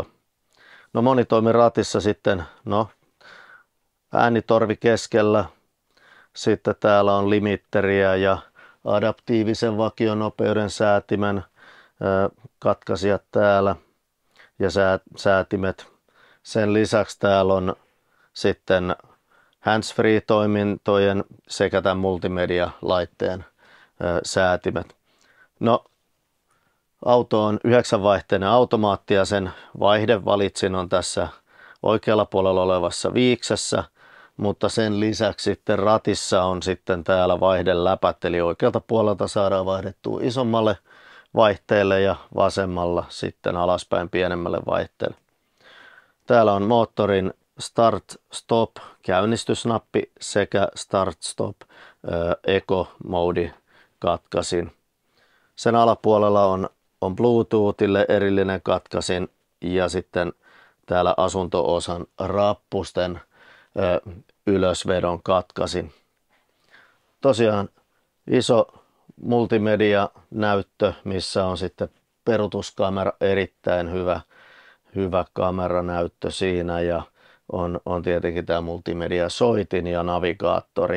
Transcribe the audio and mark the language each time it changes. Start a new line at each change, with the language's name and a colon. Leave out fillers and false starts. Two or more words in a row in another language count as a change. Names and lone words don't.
Finnish: No monitoimiratissa sitten äänitorvi keskellä, sitten täällä on limitteriä ja adaptiivisen vakionopeuden säätimen katkaisijat täällä ja säätimet. Sen lisäksi täällä on sitten hands-free-toimintojen sekä tämän multimedia-laitteen säätimet. No, auto on 9-vaihteinen automaatti ja sen vaihdevalitsin on tässä oikealla puolella olevassa viiksessä, mutta sen lisäksi sitten ratissa on sitten täällä vaihdeläpät, eli oikealta puolelta saadaan vaihdettua isommalle vaihteelle ja vasemmalla sitten alaspäin pienemmälle vaihteelle. Täällä on moottorin start-stop käynnistysnappi sekä start-stop eco-mode katkaisin. Sen alapuolella on Bluetoothille erillinen katkaisin ja sitten täällä asunto-osan rappusten ylösvedon katkaisin. Tosiaan iso multimedia-näyttö, missä on sitten peruutuskamera, erittäin hyvä kameranäyttö siinä ja on tietenkin tämä multimedia-soitin ja navigaattori.